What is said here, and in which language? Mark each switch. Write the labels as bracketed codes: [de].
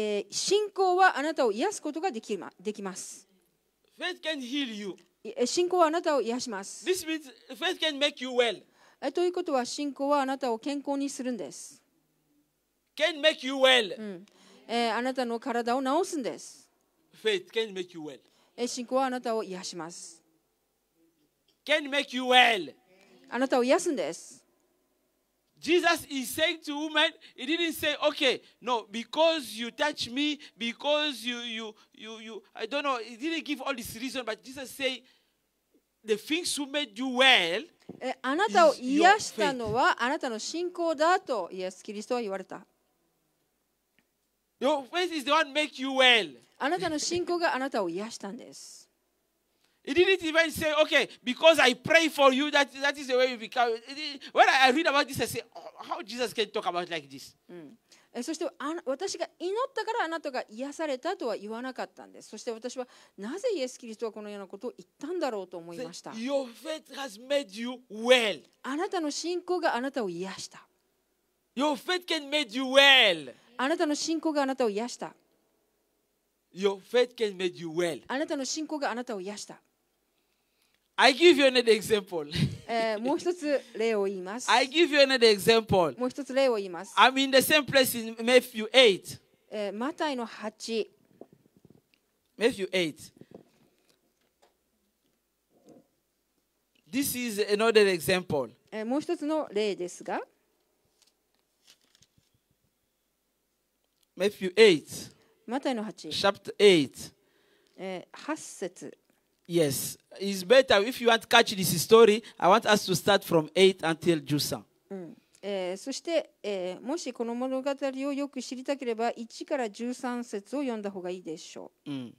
[ja] 信仰はあなたを癒すことができます。 [en] Faith can heal you. [ja] 信仰はあなたを癒します。 [en] This means faith can make you well. [ja] ということは信仰はあなたを健康にするんです。 [en] Can make you well. [ja] あなたの体を治すんです。 [en] Faith can make you well. [ja] 信仰はあなたを癒します。 [en] Can make you well. [ja] あなたを癒すんです。 [en] Jesus is saying to women, he didn't say, okay, no, because you touch me, because you, I don't know, he didn't give all this reason, but Jesus said, the things who made you well, [ja] あなたを癒したのはあなたの信仰だとイエス・キリストは言われた。 [en] your faith is the one make you well. [ja] あなたの信仰があなたを癒したんです。 [en] He didn't even say, okay, because I pray for you, that is the way you become. When I read about this, I say, oh, how Jesus can talk about like this? [ja] そして私が祈ったからあなたが癒されたとは言わなかったんです。そして私はなぜイエス・キリストはこのようなことを言ったんだろうと思いました。 [en] Your faith has made you well. [ja] あなたの信仰があなたを癒した。 [en] Your faith can make you well. [ja] あなたの信仰があなたを癒した。 [en] Your faith can make you well. [ja] あなたの信仰があなたを癒した。 [en] I give you another example. [ja] もう一つ例を言います。 [en] I give you another example. [ja] もう一つ例を言います。 [en] I'm in the same place in Matthew 8. [ja] マタイの8。 [en] Matthew 8. This is another example. [ja] もう一つの例ですが、 [en] Matthew 8, [ja] マタイの8、 [en] chapter 8. [ja] 8節。 [en] Yes, it's better if you want to catch this story. I want us to start from 8 until Jusan. [ja] そして、もしこの物語をよく知りたければ1から13節を読んだ方がいいでしょう。